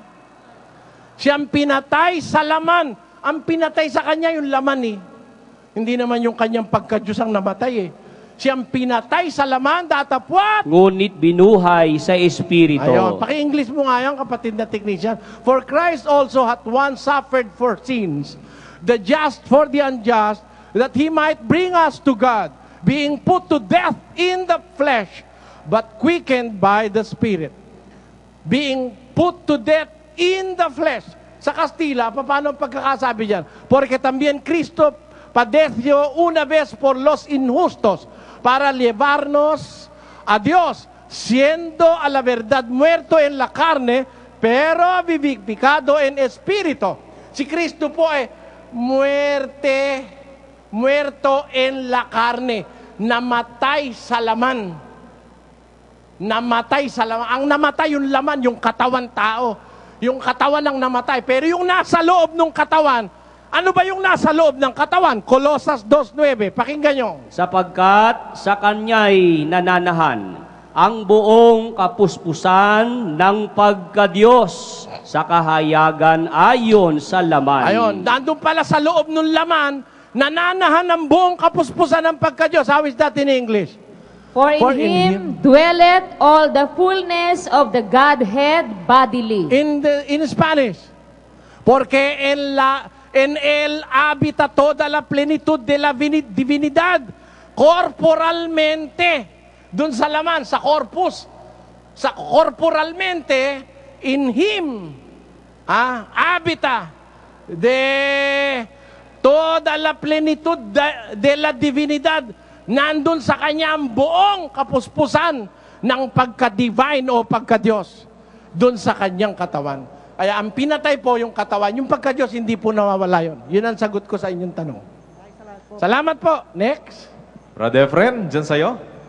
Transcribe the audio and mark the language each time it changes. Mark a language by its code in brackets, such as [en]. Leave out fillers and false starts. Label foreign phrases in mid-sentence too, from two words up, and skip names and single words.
[tl] Siyang pinatay sa laman. Ang pinatay sa kanya yung laman eh. Hindi naman yung kanyang pagka-Diyos ang namatay eh. Siyang pinatay sa laman, datapwat. Ngunit binuhay sa Espiritu. Ayun, paki-English mo nga yan, kapatid na technician. [en] For Christ also hath once suffered for sins, the just for the unjust, that He might bring us to God, being put to death in the flesh, but quickened by the Spirit. Being put to death in the flesh. [tl] Sa Kastila, paano pagkakasabi dyan? [es] Porque también Cristo padeció una vez por los injustos, para llevarnos a Dios, siendo a la verdad muerto en la carne, pero vivificado en espíritu. [tl] Si Kristo po ay [es] muerto en la carne, [tl] namatay sa laman. Namatay sa laman. Ang namatay yung laman, yung katawan tao. Yung katawan ang namatay. Pero yung nasa loob ng katawan, ano ba yung nasa loob ng katawan? Colosas 2:9. Pakinggan nyo. Sapagkat sa kanya'y nananahan ang buong kapuspusan ng pagka-Diyos sa kahayagan ayon sa laman. Ayon, nandun pala sa loob ng laman, nananahan ang buong kapuspusan ng pagka-Diyos. [en] How is that in English? For in Him dwelleth all the fullness of the Godhead bodily. In Spanish, [es] porque en Él habita toda la plenitud de la divinidad corporalmente. [tl] Doon sa laman, sa corpus. Sa corporalmente, [en] in Him, [es] habita de toda la plenitud de la divinidad. [tl] Nandun sa Kanya ang buong kapuspusan ng pagka-divine o pagka-Diyos. Doon sa Kanyang katawan. Kaya ang pinatay po yung katawan, yung pagka-Diyos, hindi po nawawala yun. Yun ang sagot ko sa inyong tanong. Salamat po. Next. Brother Efren, dyan sa'yo.